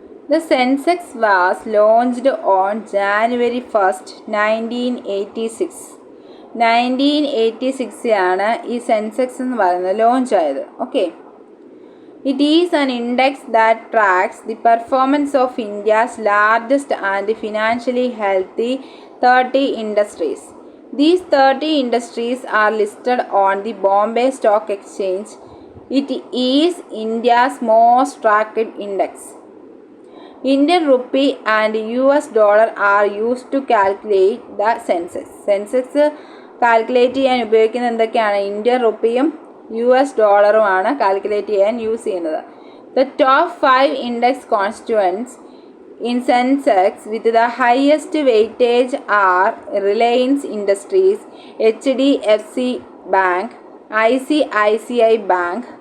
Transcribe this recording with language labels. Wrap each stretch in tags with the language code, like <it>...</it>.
<en>The Sensex was launched on January 1st, 1986.</en> <ml>1986 ഈ Sensex എന്ന് പറയുന്നത് ലോഞ്ച് ആയത്.</ml> <en>Okay, it is an index that tracks the performance of India's largest and financially healthy 30 industries. These 30 industries are listed on the Bombay Stock Exchange. It is India's most tracked index. Indian rupee and US dollar are used to calculate the census.</en> <ml>Sensex calculate ചെയ്യാൻ ഉപയോഗിക്കുന്ന എന്തൊക്കെയാണ്? Indian റുപ്പിയും US ഡോളറുമാണ് calculate ചെയ്യാൻ use ചെയ്യുന്നത്.</ml> <en>The top 5 index constituents in Sensex with the highest weightage are Reliance Industries, HDFC Bank, ICICI Bank,</en>